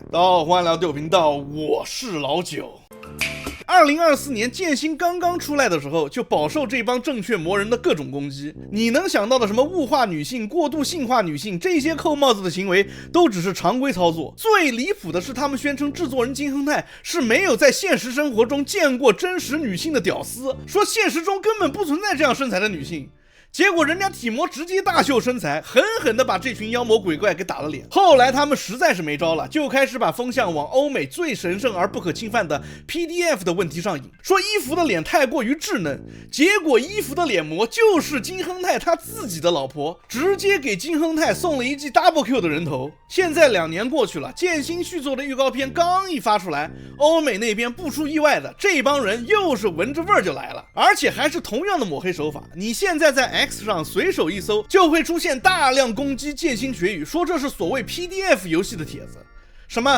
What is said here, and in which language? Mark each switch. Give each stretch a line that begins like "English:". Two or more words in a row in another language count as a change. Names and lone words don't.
Chinese: 大家好，歡迎來到豆頻道，我是老九。2024年劍心剛剛出來的時候，就飽受這幫正確魔人的各種攻擊。你能想到的什麼物化女性、過度性化女性，這些扣帽子的行為都只是常規操作。最離譜的是，他們宣稱制作人金亨泰是沒有在現實生活中見過真實女性的屌絲，說現實中根本不存在這樣身材的女性。結果人家體模直接大秀身材，狠狠地把這群妖魔鬼怪給打了臉。後來他們實在是沒招了，就開始把風向往歐美最神聖而不可侵犯的 PDF 的問題上引，說伊芙的臉太過於稚嫩。結果伊芙的臉模就是金亨泰他自己的老婆，直接給金亨泰送了一记 Double Q 的人頭。現在2年過去了，劍心續作的預告片剛一發出來，歐美那邊不出意外的，這幫人又是聞着味兒就來了，而且還是同樣的抹黑手法。你現在在X 上隨手一搜，就會出現大量攻擊劍心血雨，說這是所謂 PDF 遊戲的帖子。什麼